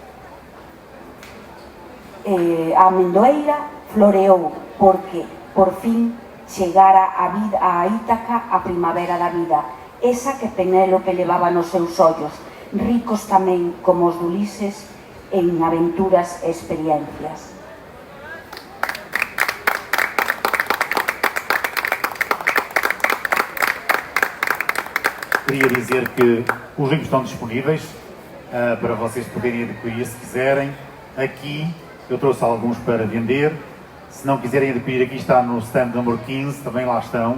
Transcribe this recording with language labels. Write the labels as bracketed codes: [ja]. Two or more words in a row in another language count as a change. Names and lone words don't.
[gl] a amendoeira floreou porque, por fin, chegara a Ítaca a primavera da vida, esa que Penélope levaba nos seus ollos, ricos tamén como os de Ulises en aventuras e experiencias. [pt] Queria dizer que os livros estão disponíveis para vocês poderem adquirir se quiserem. Aqui eu trouxe alguns para vender. Se não quiserem adquirir, aqui está no stand número 15, também lá estão.